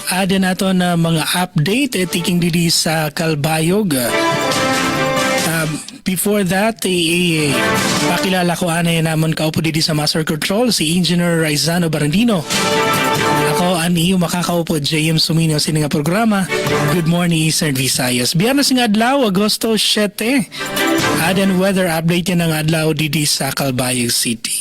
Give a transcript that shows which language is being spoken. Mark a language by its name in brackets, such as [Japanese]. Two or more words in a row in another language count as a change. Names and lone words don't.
[Waray] update tiking didi sa Kalbayog. [English] Before that, [Waray] pakilala ko anay namon kaupo dito sa Master Control, si Engineer Raizano Barandino. Ako ang iyo makakaupo, JM Sumino sa nga programa. [English] Good morning, [Waray] Eastern Visayas. Biyernes nga adlaw, Agosto 7. Adan weather update yan ng adlaw dito sa Calbayog City.